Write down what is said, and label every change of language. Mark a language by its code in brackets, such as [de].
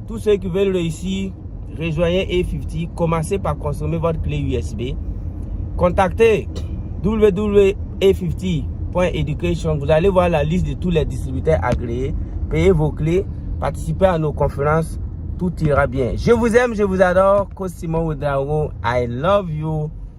[fr] Tous ceux qui veulent réussir, rejoignez A50, commencez par consommer votre clé USB. Contactez www.a50.education. Vous allez voir la liste de tous les distributeurs agréés. Payez vos clés, participez à nos conférences, tout ira bien. Je vous aime, je vous adore. [en] Simon Ouedraogo, I love you.